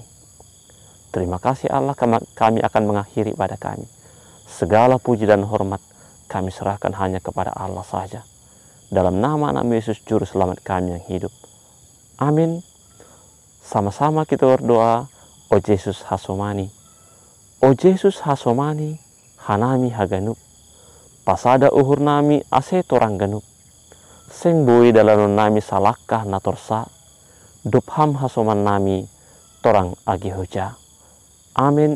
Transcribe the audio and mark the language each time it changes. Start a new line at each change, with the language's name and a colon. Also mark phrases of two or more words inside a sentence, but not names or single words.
Indonesian: Terima kasih Allah, kami akan mengakhiri pada kami. Segala puji dan hormat kami serahkan hanya kepada Allah saja. Dalam nama anak Yesus Juru Selamat kami yang hidup. Amin. Sama-sama kita berdoa.
Batak Simalungun: O Yesus Hasomani. O Yesus Hasomani, Hanami Haganuk. Pasada uhur nami ase torang ganuk. Seng boi dalam nami salakah natorsa. Dupham hasoman nami torang agi hoja.
Indonesian: Amin.